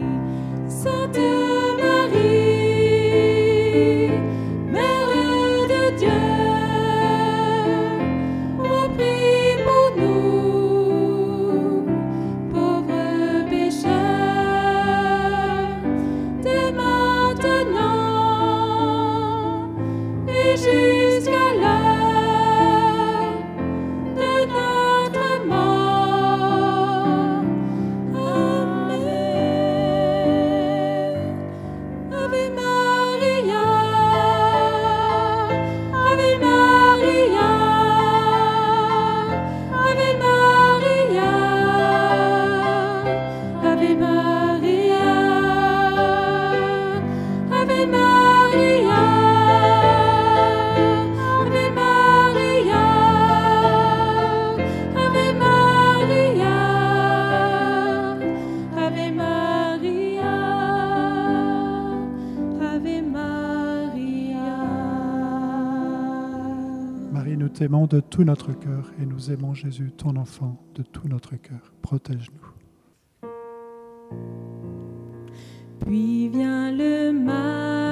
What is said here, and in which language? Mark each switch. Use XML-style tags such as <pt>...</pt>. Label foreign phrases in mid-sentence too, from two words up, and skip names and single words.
<fr>Sainte Marie, Mère de Dieu, prie pour nous, pauvres pécheurs, dès maintenant et jusqu'à l'heure de notre mort. Amen.</fr> <la>Ave Maria, Ave Maria, Ave Maria, Ave Maria, Ave Maria, Ave Maria, Ave Maria, Ave Maria, Ave Maria.</la> <fr>Marie, nous t'aimons de tout notre cœur et nous aimons Jésus, ton enfant, de tout notre cœur. Protège-nous. Puis vient le mal.</fr>